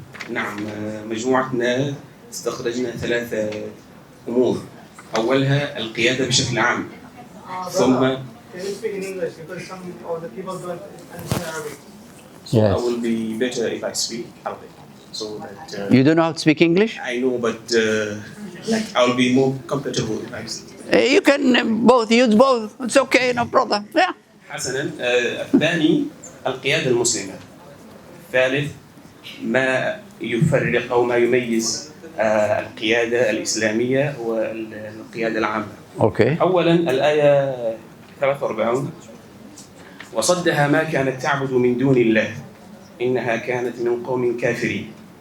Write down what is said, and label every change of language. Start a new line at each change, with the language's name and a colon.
Arabic: نعم، مجموعتنا استخرجنا ثلاثة أمور. أولها القيادة بشكل عام. ثم
English: Can you speak in English because some of the people don't understand Arabic? So I will be better if I speak Arabic. So that You don't know how to speak English? I know, but like I will be more comfortable if I speak. You can both use both. It's okay, no problem. Yeah.
Arabic: حسنا، الثاني القيادة المسلمة. الثالث ما يفرق أو ما يميز القيادة الإسلامية والقيادة العامة.
English: Okay.
Arabic: أولا الآية 43: وصدها ما كانت تعبد من دون الله إنها كانت من قوم كافرين.